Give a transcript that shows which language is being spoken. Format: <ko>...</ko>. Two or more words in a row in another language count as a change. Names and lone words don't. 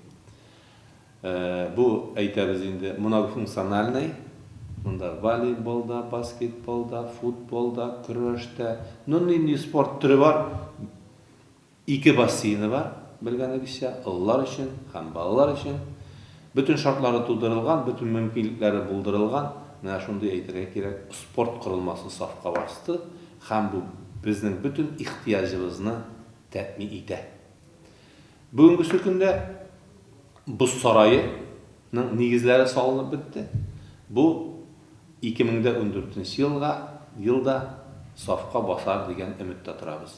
<tt>Бу әйтәбез инде многофункциональный. Монда волейболда, баскетболда, футболда, көрәштә, нинди спорт төре бар. 2 бассейны бар, белгәнегезчә, уллар өчен һәм балалар өчен. Бөтен шартлары тудырылган, бөтен мөмкинлекләре булдырылган. Менә шундый әйтергә кирәк, спорт корылмасы сафка басты һәм бу безнең bütün ихтияҗыбызны тәэмин итә. Бүгенге көндә бу сарайның нигезләре салынып бетте. Бу 2014 елда сафка басар дигән өметтә торабыз.</tt>